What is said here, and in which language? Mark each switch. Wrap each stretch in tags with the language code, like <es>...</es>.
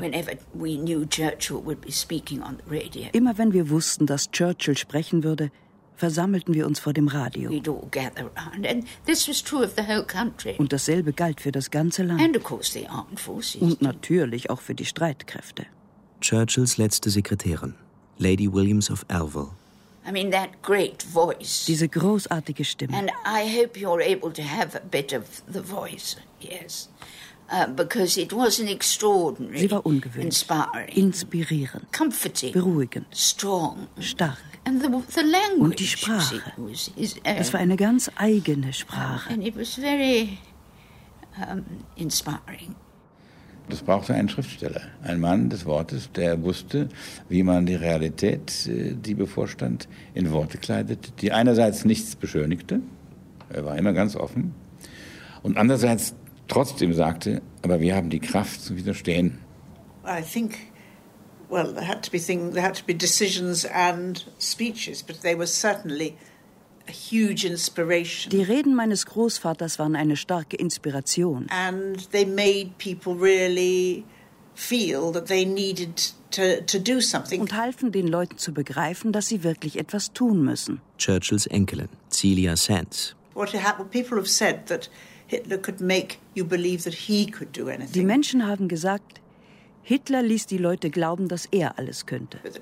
<en>Whenever we knew Churchill would be speaking on the radio.</en> <de>Immer wenn wir wussten, dass Churchill sprechen würde, versammelten wir uns vor dem Radio.</de> <en>We'd all gather around, and this was true of the whole country.</en> <de>Und dasselbe galt für das ganze Land.</de> <en>And of course the armed forces.</en> <de>Und natürlich auch für die Streitkräfte. Churchills letzte Sekretärin, Lady Williams of Elville.</de> <en>I mean that great voice.</en> <de>Diese großartige Stimme.</de> <en>And I hope you're able to have a bit of the voice. Yes. Because it was an extraordinary.</en> <de>Sie war ungewöhnlich.</de> <en>Inspiring.</en> <de>Inspirierend.</de> <en>Comforting.</en> <de>Beruhigend.</de> <en>Strong.</en> <de>Stark.</de> <en>And the language.</en> <de>Und die Sprache.</de> <en>See, was his own.</en> <de>Das war eine ganz eigene Sprache.</de> <en>And it was very inspiring.</en> <de>Das brauchte einen Schriftsteller, ein Mann des Wortes, der wusste, wie man die Realität, die bevorstand, in Worte kleidete, die einerseits nichts beschönigte, er war immer ganz offen, und andererseits trotzdem sagte, aber wir haben die Kraft zu widerstehen.</de> <en>I think, well, there had to be decisions and speeches, but they were certainly a huge inspiration.</en> <de>Die Reden meines Großvaters waren eine starke Inspiration.</de> <en>And they made people really feel that they needed to do something.</en> <de>Und halfen den Leuten zu begreifen, dass sie wirklich etwas tun müssen. Churchills Enkelin, Celia Sands.</de> <en>What happened? People have said that Hitler could make you believe that he could do anything.</en> <de>Die Menschen haben gesagt, Hitler ließ die Leute glauben, dass er alles könnte.</de>